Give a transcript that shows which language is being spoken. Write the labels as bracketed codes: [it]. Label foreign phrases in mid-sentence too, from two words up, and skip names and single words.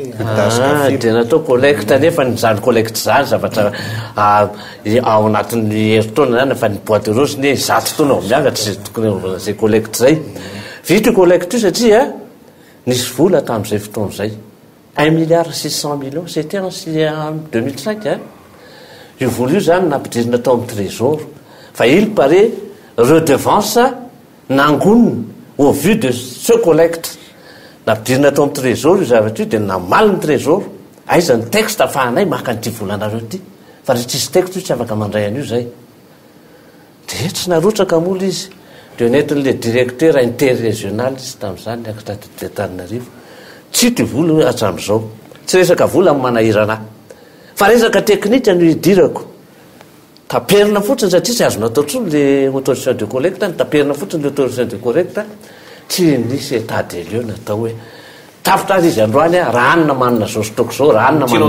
[mg] dia natao collecte nefa nyzany collecte zany zavatra ao anatin'ny herintaona zany fa ny [fr] bois de rose [mg] ny zato taona ao mianga tsy tokony zay collecte zay vita io collecte io satria nisy vola tamin'izay fotoana zay 1,6 milliard [fr] c'était en 2005 [mg] io vola io zany nampidirina tao amin'ny trésor fa [fr] il paraît redevance [mg] nangonina [fr] au vu de ce collecte [mg] nampidirina tao amin'ny trésor io zavatra io dia namaly ny trésor aiza ny texte afahanay maka nyity volanareo ity fa rehefa tsisy texte io tsy afaka mandray an'io zay dia tsy narotraka mola izy dia netin'le [fr] directeur interrégional [mg] izy tamin'izany niakatra Antananarivo tsy ty vola hatramin'izao tsy resaka vola amin'ny manahirana fa resaka teknika no hidirako taperina fotsiny satria tsy azona atao tsony [fr] le autorisation de collecte [mg] ny taperina fotsiny [fr] le autorisation de collecte [mg] tsy nisy [fr] état de lieu [mg] natao hoe tafitra azy izy androany raha anina manina zao stoko zao raha anina manina